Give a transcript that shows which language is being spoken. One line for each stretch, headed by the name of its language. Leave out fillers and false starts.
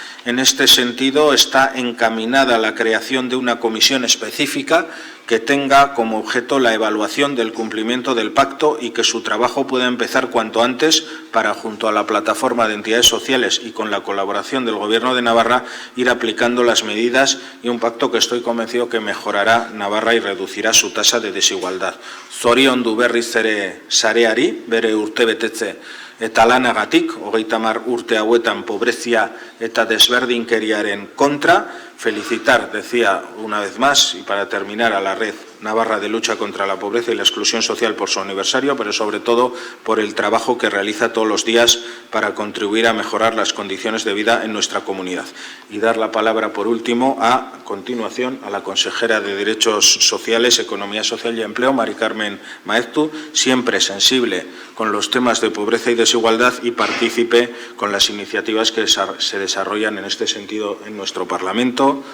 Spanish: En este sentido, está encaminada la creación de una comisión específica que tenga como objeto la evaluación del cumplimiento del pacto y que su trabajo pueda empezar cuanto antes para, junto a la plataforma de entidades sociales y con la colaboración del Gobierno de Navarra, ir aplicando las medidas y un pacto que estoy convencido que mejorará Navarra y reducirá su tasa de desigualdad.
Basque: Zoriondu berriz ere sareari, bere urtebetetze eta lanagatik, 30 urte hauetan pobrezia eta desberdinkeriaren contra.
Spanish: Felicitar, decía una vez más, y para terminar, a la Red Navarra de Lucha contra la Pobreza y la Exclusión Social por su aniversario, pero sobre todo por el trabajo que realiza todos los días para contribuir a mejorar las condiciones de vida en nuestra comunidad. Y dar la palabra, por último, a continuación, a la consejera de Derechos Sociales, Economía Social y Empleo, Mari Carmen Maeztu, siempre sensible con los temas de pobreza y desigualdad y partícipe con las iniciativas que se desarrollan en este sentido en nuestro Parlamento.